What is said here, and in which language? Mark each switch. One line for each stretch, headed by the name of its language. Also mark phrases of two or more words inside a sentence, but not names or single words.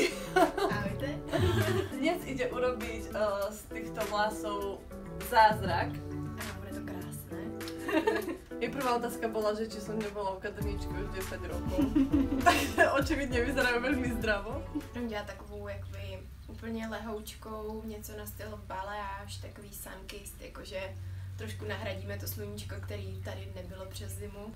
Slovak: Ahojte. Dnes ide urobiť z týchto vlasov zázrak. Áno, bude to krásne. Jej prvá otázka bola, že či som nebola v kaderníčku už 10 rokov. Takže očividně vyzerajú veľmi zdravo.
Czech: Budeme dělat takovou jakoby úplně lehoučkou, něco na styl baléáž, takový sunkist, jakože trošku nahradíme to sluníčko, který tady nebylo přes zimu.